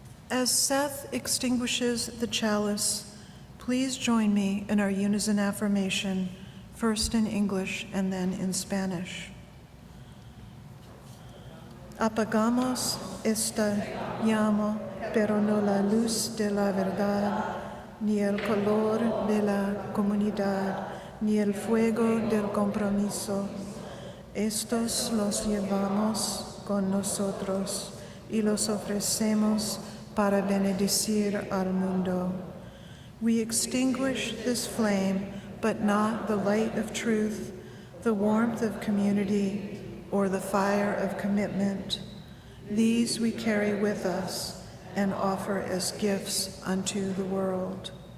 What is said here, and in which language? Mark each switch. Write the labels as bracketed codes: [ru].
[en] As Seth extinguishes the chalice, please join me in our unison affirmation, first in English and then in Spanish. [es] Apagamos esta llama, pero no la luz de la verdad, ni el color de la comunidad, ni el fuego del compromiso. Estos los llevamos con nosotros y los ofrecemos para bendecir al mundo. [en] We extinguish this flame, but not the light of truth, the warmth of community, or the fire of commitment. These we carry with us and offer as gifts unto the world.